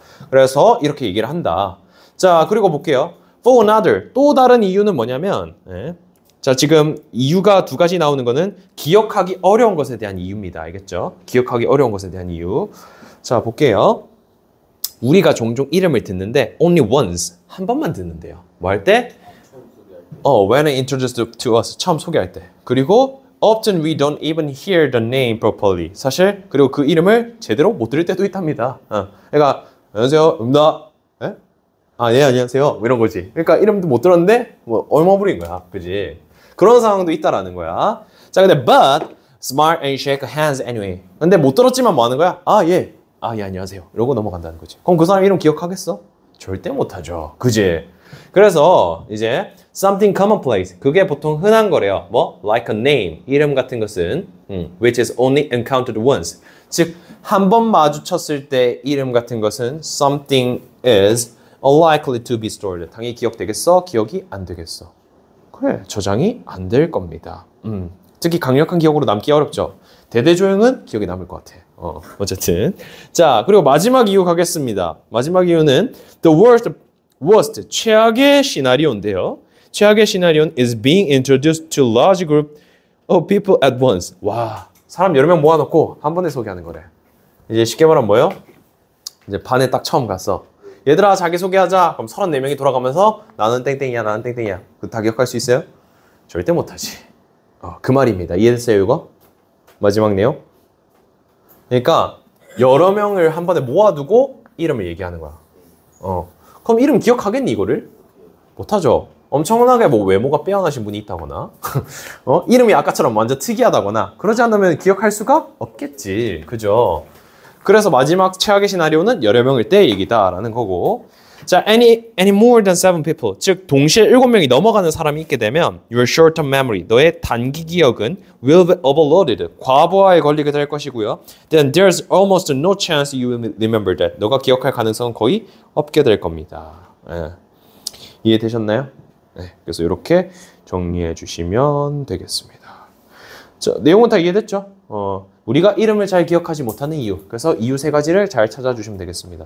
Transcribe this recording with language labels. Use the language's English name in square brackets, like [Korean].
[Korean] 그래서 이렇게 얘기를 한다. 자, 그리고 볼게요. [English] For another, [Korean] 또 다른 이유는 뭐냐면 자, 지금 이유가 두 가지 나오는 거는 기억하기 어려운 것에 대한 이유입니다. 알겠죠? 기억하기 어려운 것에 대한 이유. 자, 볼게요. 우리가 종종 이름을 듣는데 [English] only once, [Korean] 한 번만 듣는데요. 뭐 할 때? [English] When introduced to us, [Korean] 처음 소개할 때. 그리고 [English] often we don't even hear the name properly. [Korean] 사실 그리고 그 이름을 제대로 못 들을 때도 있답니다. 그러니까 안녕하세요, 예? 예, 안녕하세요. 이런 거지. 그러니까 이름도 못 들었는데 얼마 부린 거야, 그지? 그런 상황도 있다라는 거야. 자, 근데 [English] but smart and shake hands anyway. [Korean] 근데 못 들었지만 뭐 하는 거야? 예, 안녕하세요. 이러고 넘어간다는 거지. 그럼 그 사람 이름 기억하겠어? 절대 못하죠, 그지? 그래서 이제 [English] something commonplace, [Korean] 그게 보통 흔한 거래요. [English] like a name, [Korean] 이름 같은 것은 [English] which is only encountered once. [Korean] 즉, 한 번 마주쳤을 때 이름 같은 것은 [English] something is unlikely to be stored. [Korean] 당연히 기억되겠어? 기억이 안 되겠어. 그래, 저장이 안 될 겁니다. 특히 강력한 기억으로 남기 어렵죠. 대대조용은 기억에 남을 것 같아. 어쨌든. 자, 그리고 마지막 이유 가겠습니다. 마지막 이유는 [English] the worst, [Korean] 최악의 시나리오인데요. 최악의 시나리오는 [English] is being introduced to large group of people at once. [Korean] 와, 사람 여러 명 모아놓고 한 번에 소개하는 거래. 이제 쉽게 말하면 뭐예요? 이제 반에 딱 처음 갔어. 얘들아, 자기소개하자. 그럼 34명이 돌아가면서 나는 땡땡이야, 나는 땡땡이야. 그거 다 기억할 수 있어요? 절대 못하지. 그 말입니다. 이해됐어요, 이거? 마지막 내용? 그러니까 여러 명을 한 번에 모아두고 이름을 얘기하는 거야. 그럼 이름 기억하겠니, 이거를? 못하죠. 엄청나게 외모가 빼어나신 분이 있다거나 이름이 아까처럼 완전 특이하다거나 그러지 않으면 기억할 수가 없겠지. 그죠? 그래서 마지막 최악의 시나리오는 여러 명일 때 얘기다라는 거고. [English] 자, any more than 7 people. [Korean] 즉, 동시에 7명이 넘어가는 사람이 있게 되면 [English] your short-term memory, [Korean] 너의 단기 기억은 [English] will be overloaded. [Korean] 과부하에 걸리게 될 것이고요. [English] Then there's almost no chance you will remember that. [Korean] 너가 기억할 가능성은 거의 없게 될 겁니다. 이해되셨나요? 그래서 이렇게 정리해 주시면 되겠습니다. 자, 내용은 다 이해됐죠? 우리가 이름을 잘 기억하지 못하는 이유. 그래서 이유 3가지를 잘 찾아주시면 되겠습니다.